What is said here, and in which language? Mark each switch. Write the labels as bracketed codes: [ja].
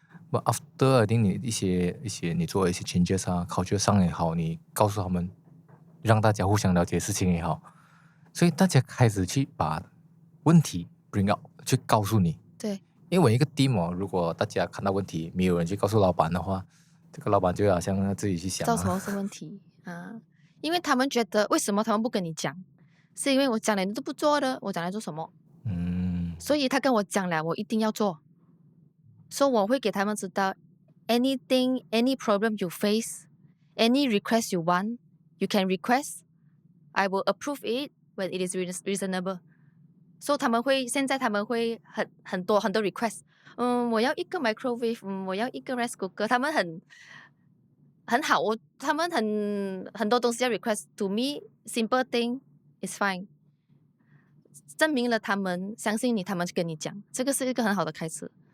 [en] But after I think [zh] 你一些你做一些 changes 啊 culture 上也好，你告诉他们让大家互相了解事情也好，所以大家开始去把问题 bring out 去告诉你。对，因为我一个 team 如果大家看到问题没有人去告诉老板的话，这个老板就好像要自己去想知道什么是问题啊？因为他们觉得为什么他们不跟你讲，是因为我讲了你都不做的，我讲来做什么？所以他跟我讲了，我一定要做。所以我会给他们知道 [en] anything, any problem you face, any request you want, you can request. I will approve it when it is reasonable. [zh] So 现在他们会很多 request。我要一个 microwave，我要一个 rice cooker， 他们很好，他们很多东西要 request。 [en] To me, simple thing is fine。 [zh] 证明了他们相信你，他们跟你讲，这个是一个很好的开始。